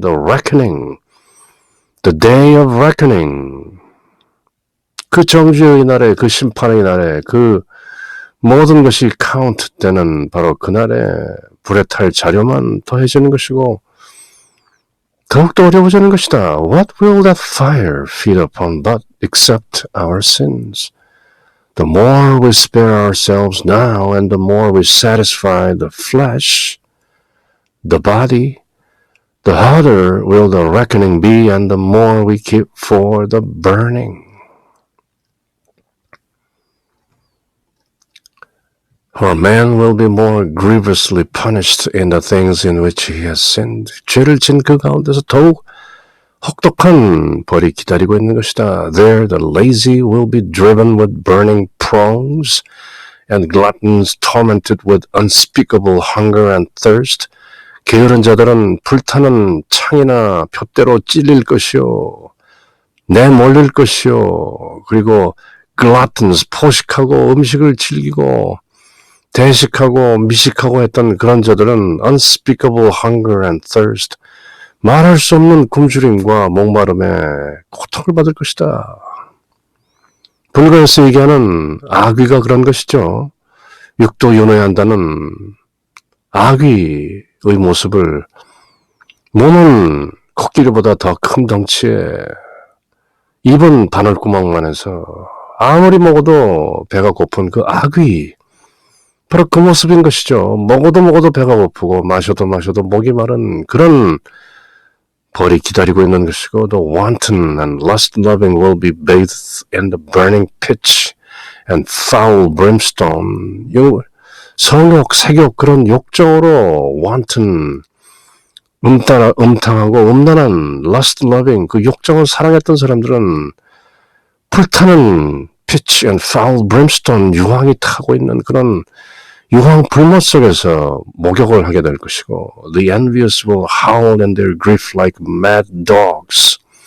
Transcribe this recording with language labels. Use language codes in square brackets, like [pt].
[en] The reckoning, the day of reckoning. [ko] 그 정죄의 날에, 그 심판의 날에, 그 모든 것이 카운트 되는 바로 그날에 불에 탈 자료만 더해지는 것이고 더욱더 어려워지는 것이다. [en] What will that fire feed upon but except our sins? The more we spare ourselves now and the more we satisfy the flesh, the body, the harder will the reckoning be and the more we keep for the burning. For man will be more grievously punished in the things in which he has sinned. [ko] 죄를 진 그 가운데서 더욱 혹독한 벌이 기다리고 있는 것이다. [en] There the lazy will be driven with burning prongs and gluttons tormented with unspeakable hunger and thirst. [ko] 게으른 자들은 불타는 창이나 푯대로 찔릴 것이요. 내몰릴 것이요. 그리고 gluttons, 포식하고 음식을 즐기고 대식하고 미식하고 했던 그런 자들은 [en] unspeakable hunger and thirst, [ko] 말할 수 없는 굶주림과 목마름에 고통을 받을 것이다. 불가에서 얘기하는 아귀가 그런 것이죠. 육도 윤회한다는 아귀의 모습을 몸은 코끼리보다 더 큰 덩치에 입은 바늘구멍만 해서 아무리 먹어도 배가 고픈 그 아귀, 바로 그 모습인 것이죠. 먹어도 배가 고프고 마셔도 목이 마른 그런 벌이 기다리고 있는 것이고, [en] the wanton and lust-loving will be bathed in the burning pitch and foul brimstone. [ko] 성욕, 색욕, 그런 욕정으로 wanton, 음탕하고 음란한 lust-loving, 그 욕정을 사랑했던 사람들은 불타는 [en] pitch and foul brimstone, [ko] 유황이 타고 있는 그런 유황 불못 속에서 목욕을 하게 될 것이고, [en] the envious will howl in their grief like mad dogs.